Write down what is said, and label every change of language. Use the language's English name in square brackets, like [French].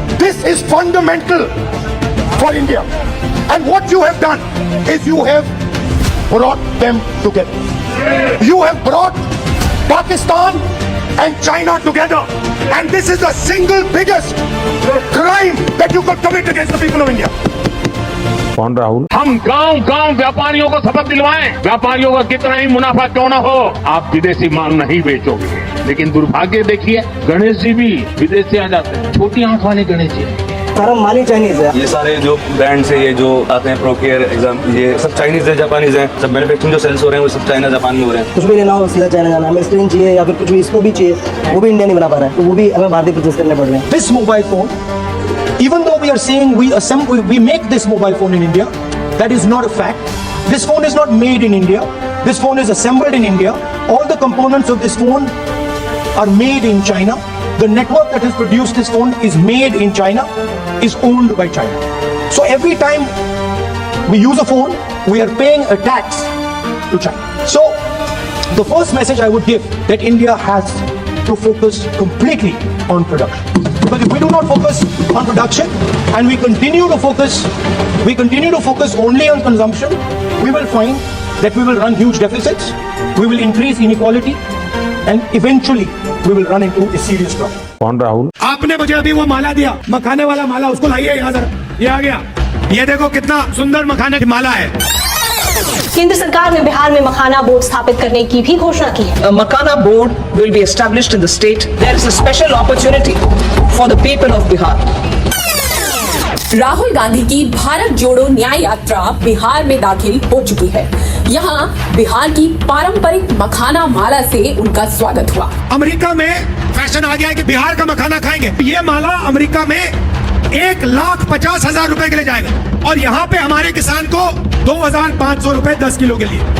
[English] This is fundamental for India. And what you have done is you have brought them together. You have brought Pakistan and China together. And this is the single biggest crime that you could commit against the people of India. [Hindi] कौन राहुल? हम गांव गांव व्यापारियों को सबक दिलवाएं। व्यापारियों का कितना ही मुनाफा क्यों ना हो, आप विदेशी माल नहीं बेचोगे। लेकिन दुर्भाग्य देखिए, गणेश जी भी विदेश से आ जाते हैं। छोटी आंख वाले गणेश जी सारा माल ही चाइनीज है। ये सारे जो ब्रांड्स है, ये जो आते हैं प्रोकेयर एग्जाम, ये सब चाइनीज है, जापानीज है। सब मैन्युफैक्चरिंग जो सेल्स हो रहे हैं वो सब चाइना जापान में हो रहे हैं। कुछ भी लेना हो सीधा चाइना जाना, हमें स्क्रीन चाहिए या फिर कुछ भी इसको भी चाहिए, वो भी इंडिया नहीं बना पा रहा है, तो वो भी हमें बाहर परचेज करने पड़ रहे हैं। [English] This mobile phone, even though we are saying we make this mobile phone in India, that is not a fact. This phone is not made in India. This phone is assembled in India. All the components of this phone are made in China. The network that has produced this phone is made in China, is owned by China. So every time we use a phone, we are paying a tax to China. So the first message I would give, that India has to focus completely on production. Because if we do not focus on production and we continue to focus only on consumption, we will find that we will run huge deficits, we will increase inequality, and eventually we will run into a serious trouble. [Hindi] कौन राहुल? आपने मुझे अभी वो माला दिया, मखाने वाला माला, उसको लाइए यहाँ जरा। ये आ गया। ये देखो कितना सुंदर मखाने की माला है। केंद्र सरकार ने बिहार में मखाना बोर्ड स्थापित करने की भी घोषणा की है। मखाना board [English] will be established in the state. There is a special opportunity for the people of Bihar. [Hindi] Rahul Gandhi की भारत जोड़ो न्याय यात्रा बिहार में दाखिल हो चुकी है। यहाँ बिहार की पारंपरिक मखाना माला से उनका स्वागत हुआ। अमेरिका में फैशन आ गया है कि बिहार का मखाना खाएंगे। ये माला अमेरिका में 1,50,000 रुपए के लिए जाएगा और यहाँ पे हमारे किसान को 2,500 रुपए 10 किलो के लिए।